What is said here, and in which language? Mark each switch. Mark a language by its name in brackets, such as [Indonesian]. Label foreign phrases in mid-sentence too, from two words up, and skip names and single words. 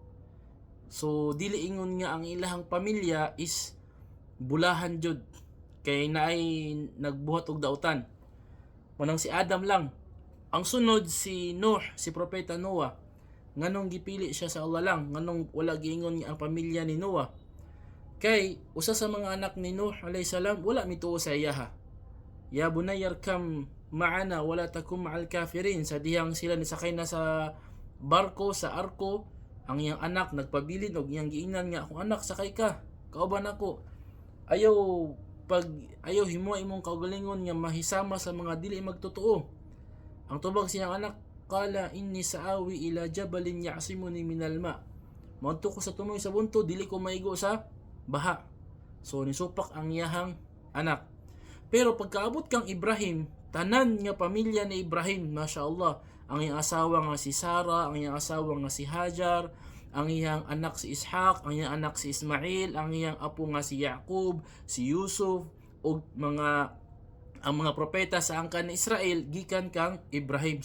[Cebuano] So dili ingon nga ang ilahang pamilya is bulahan jud kay naay nagbuhat og dautan. Manang si Adam lang. Ang sunod si Nuh, si Propeta Noah. Nganong gipili siya sa Allah lang? Nganong wala giingon nga ang pamilya ni Noah? Kay usa sa mga anak ni Nuh [Arabic] عليه السلام [Cebuano] wala mituo sa iyaha. [Arabic] يا بني اركب معنا ولا تكن مع الكافرين. [Cebuano] Sa dihang sila nisakay na sa barko, sa arko, ang iyang anak nagpabilin og iyang giingnan nga, akong anak sakay ka, kauban ako. Ayaw himo imong kaugalingon nga mahisama sa mga dili magtotoo. Ang tubag siyang anak, [Arabic] قال إني سآوي إلى جبل يعصمني من الماء. [Cebuano] Moadto ko sa tumoy sa bunto, dili ko maigo sa baha. So nisupak ang iyahang anak. Pero pagkaabot kang Ibrahim, tanan nga pamilya ni Ibrahim, mashallah, ang iyang asawa nga si Sarah, ang iyang asawa nga si Hajar, ang iyang anak si Ishaq, ang iyang anak si Ismail, ang iyang apo nga si Yaqub, si Yusuf, o ang mga propeta sa angkan ni Israel gikan kang Ibrahim.